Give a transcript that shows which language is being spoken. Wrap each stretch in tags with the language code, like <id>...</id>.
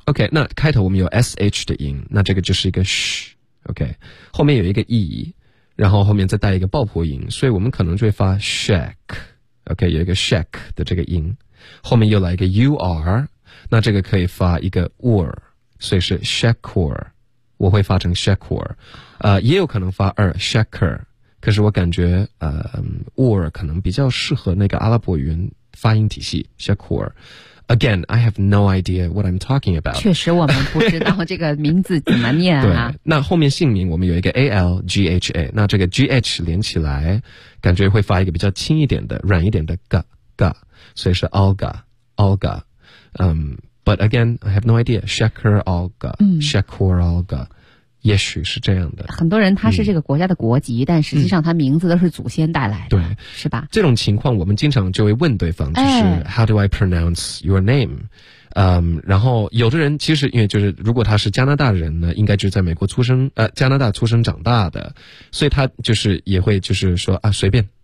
<zh>OK, 那开头我们有 SH 的音，那这个就是一个 SH, OK, 后面有一个 E, 然后后面再带一个爆破音，所以我们可能就会发 shack, OK, 有一个 shack 的这个音，后面又来一个 UR, 那这个可以发一个 UR, 所以是 shackor,我会发成 shakur, 也有可能发二 shakur, 可是我感觉ur 可能比较适合那个阿拉伯语言发音体系 shakur。</zh> <en>Again, I have no idea what I'm talking about.</en> <zh>确实我们不知道这个名字怎么念啊。对，那后面姓名我们有一个 ALGHA, 那这个 GH 连起来感觉会发一个比较轻一点的软一点的 ga, 所以是 Olga,Olga,</zh> <en>But again, I have no idea.</en> <zh>Shakur Olga, Shakur Olga, 也许是这样的。很多人他是这个国家的国籍，但实际上他名字都是祖先带来的，对，是吧？这种情况我们经常就会问对方，就是、哎、</zh> <en>How do I pronounce your name?</en> <zh>然后有的人其实因为就是如果他是加拿大人呢，应该就是在美国出生，加拿大出生长大的，所以他就是也会就是说啊，随便。</zh>